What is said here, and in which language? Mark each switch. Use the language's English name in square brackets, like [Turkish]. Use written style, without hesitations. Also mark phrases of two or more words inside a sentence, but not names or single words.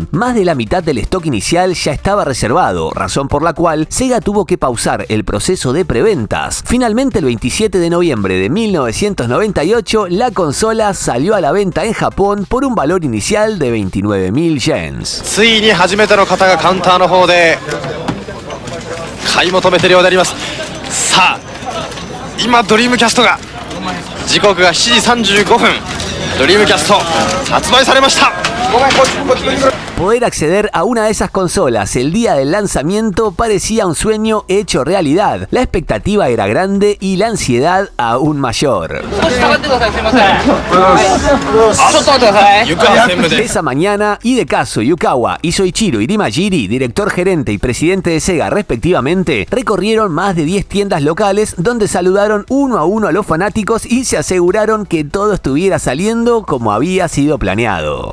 [Spanish] Más de la mitad del stock inicial ya estaba reservado, razón por la cual Sega tuvo que pausar el proceso de preventas. Finalmente, el 27 de noviembre de 1998, la consola salió a la venta en Japón por un valor inicial de 29.000 yens. [Japanese] 買い求めているようであります。さあ、今ドリームキャストが時刻が7時35分、ドリームキャスト発売されました。 [Spanish] Poder acceder a una de esas consolas el día del lanzamiento parecía un sueño hecho realidad. La expectativa era grande y la ansiedad aún mayor. Esa mañana, Hidekazu Yukawa y Soichiro Irimajiri, director gerente y presidente de Sega respectivamente, recorrieron más de 10 tiendas locales donde saludaron uno a uno a los fanáticos y se aseguraron que todo estuviera saliendo como había sido planeado.